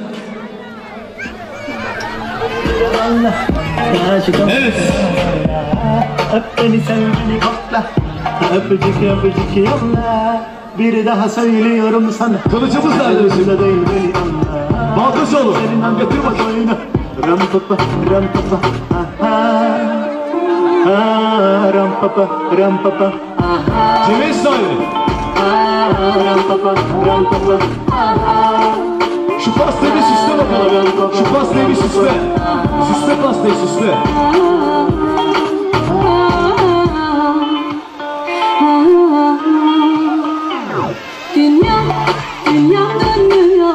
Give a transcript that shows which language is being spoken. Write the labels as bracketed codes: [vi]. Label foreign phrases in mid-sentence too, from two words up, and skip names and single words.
[tr] Evet. Öp beni sevgili kokla, öpücük öpücük yolla. Bir daha söylüyorum sana, Kılıcımız nerede bizim? da değil beni anla. Baltaşoğlu. Elinden götür bak oyunu. Ram papa, ram papa, aha. Ram papa, ram papa, aha. Kimin sahibi? Ram papa, ram papa, aha. Şu pastayı bir süsle bakalım. Şu pastayı bir süsle. Süsle pastayı süsle. Dünya, dünya dönüyor.